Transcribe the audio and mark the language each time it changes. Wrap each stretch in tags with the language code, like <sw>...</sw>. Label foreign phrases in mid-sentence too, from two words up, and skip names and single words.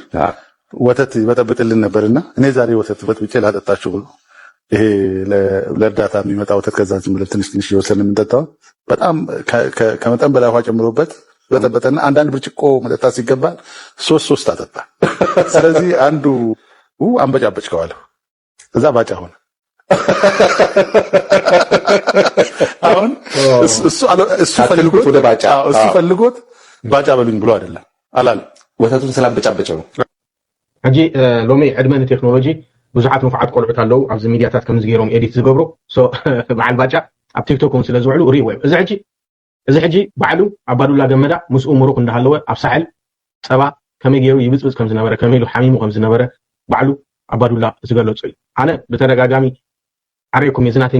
<am>ወተት ይበጠብጥልን ነበርና እኔ ዛሬ ወተት በጥብጬ ላጠጣችሁ ይሄ ለእርዳታ የሚመጣ ወተት ከዛ ዝም ብለን ትንሽ እየወሰድን የምንጠጣው በጣም ከመጠን በላይ ውሃ ጨምሮበት በጠበጠና አንዳንድ ብርጭቆ መጠጣት ሲገባ ሶስት አጠጣ ስለዚህ አንዱ አንበጫበጭከዋለሁ እዛ ባጫ ሆነ አሁን እሱ ፈልጎት ወደ ባጫ እሱ ፈልጎት ባጫ በሉኝ ብሎ አይደለም አላለ ወተቱን ስላንበጫበጨው ነው</am> <ti>ሕጂ ሎሚ ዕድመን ቴክኖሎጂ ብዙሓት ንፉዓት ቆልዑት ኣለዉ ኣብዚ ሚድያታት ከም ዝገይሮም ኤዲት ዝገብሩ ሶ በዓል ባጫ ኣብ ቲክቶክን ስለ ዝውዕሉ ሪእዎ እዚ ሕጂ ባዕሉ ኣባዱላ ገመዳ ምስኡ ምሩኽ እንዳሃለወ ኣብ ሳሕል ፀባ ከመይ ገይሩ ይብፅብፅ ከም ዝነበረ ከመይ ኢሉ ሓሚሙ ከም ዝነበረ ባዕሉ ኣባዱላ ዝገለጹ እዩ ኣነ ብተደጋጋሚ ዓርየኩም የዝናተይ</ti>